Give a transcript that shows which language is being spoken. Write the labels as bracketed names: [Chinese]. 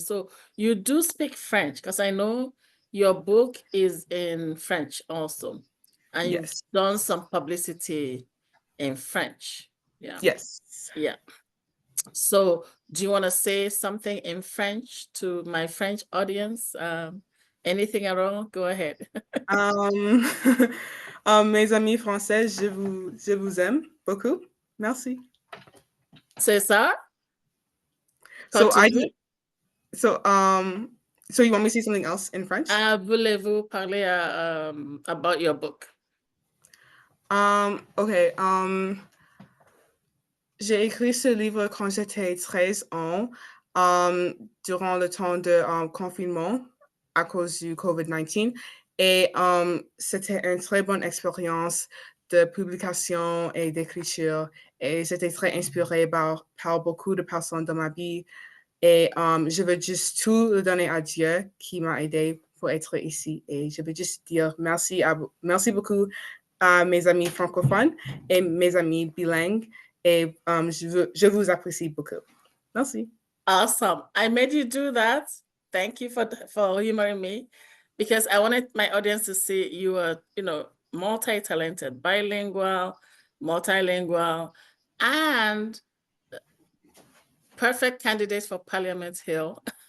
[English] So you do speak French, because I know your book is in French also, and you've Yes. done some publicity in French. Yeah. Yes. Yeah. So do you want to say something in French to my French audience? Anything at all? Go ahead. [French] Um, mes amis français, je vous aime beaucoup. Merci. C'est ça? [English] So I Continue. so so you want me to say something else in French? [French] Voulez-vous parler [English] about your book? Okay. [French] J'ai écrit ce livre quand j'étais 13 ans, durant le temps de confinement à cause du COVID-19. Et c'était une très bonne expérience de publication et d'écriture. Et j'étais très inspirée par beaucoup de personnes dans ma vie. Et je veux juste tout le donner à Dieu qui m'a aidé pour être ici. Et je veux juste dire merci beaucoup à mes amis francophones et mes amis bilingues. Et je vous apprécie beaucoup. Merci. [English] Awesome. I made you do that. Thank you for humoring me, because I wanted my audience to see you are, multi-talented, bilingual, multilingual, and perfect candidates for Parliament Hill.